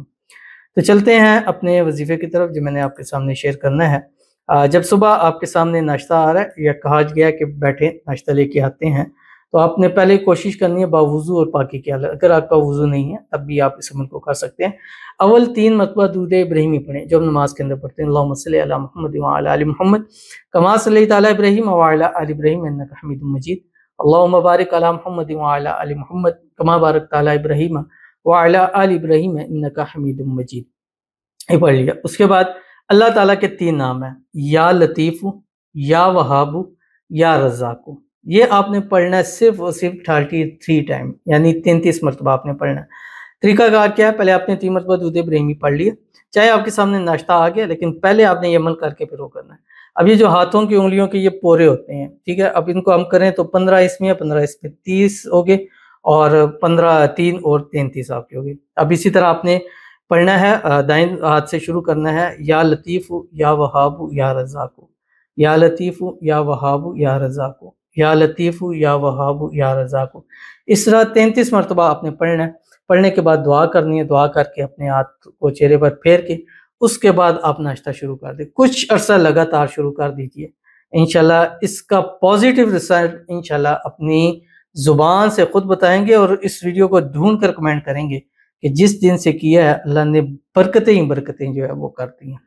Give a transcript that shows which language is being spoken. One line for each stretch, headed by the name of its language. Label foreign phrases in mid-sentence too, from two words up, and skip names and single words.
Hindi: तो चलते हैं अपने वजीफ़े की तरफ जो मैंने आपके सामने शेयर करना है। जब सुबह आपके सामने नाश्ता आ रहा है या कहा गया कि बैठे नाश्ता लेके आते हैं, तो आपने पहले कोशिश करनी है बावुज़ू और पाकी के। अगर आपका वुज़ू नहीं है तब भी आप इस अमल को कर सकते हैं। अव्वल 3 मरतबा दुरूद इब्राहिमी पढ़ें जो हम नमाज के अंदर पढ़ते हैं,
Arabic: اللهم صل على محمد وعلى آل محمد كما صليت على إبراهيم وعلى آل إبراهيم إنك حميد مجيد، اللهم بارك على محمد وعلى آل محمد كما باركت على إبراهيم وعلى آل إبراهيم إنك حميد مجيد.
Hindi: ये पढ़ लिया। उसके बाद अल्लाह ताला के 3 नाम हैं,
Arabic: يا لطيف، يا وهاب، يا رزاق.
Hindi: ये आपने पढ़ना है सिर्फ और सिर्फ 33 टाइम, यानी 33 मरतबा आपने पढ़ना है। तरीकाकार क्या है, पहले आपने 3 मरतबा दूध इब्राहिमी पढ़ लिया, चाहे आपके सामने नाश्ता आ गया, लेकिन पहले आपने ये अमल करके फिर वो करना है। अब ये जो हाथों की उंगलियों के ये पोरे होते हैं, ठीक है, अब इनको हम करें तो 15 इसमें 15 इसमें 30 हो गए और 15 3 और 33 आपके हो गए। अब इसी तरह आपने पढ़ना है, दाएं हाथ से शुरू करना है,
Arabic: يا لطيف يا وهاب يا رزاق، يا لطيف يا وهاب يا رزاق، يا لطيف يا وهاب يا رزاق.
Hindi: इस तरह 33 मरतबा आपने पढ़ना है। पढ़ने के बाद दुआ करनी है, दुआ करके अपने हाथ को चेहरे पर फेर के उसके बाद आप नाश्ता शुरू कर दें। कुछ अरसा लगातार शुरू कर दीजिए, इंशाल्लाह इसका
English: positive result
Hindi: इंशाल्लाह अपनी ज़ुबान से खुद बताएंगे और इस वीडियो को ढूंढ कर कमेंट करेंगे कि जिस दिन से किया है अल्लाह ने बरकतें ही बरकतें जो है वो कर दी हैं।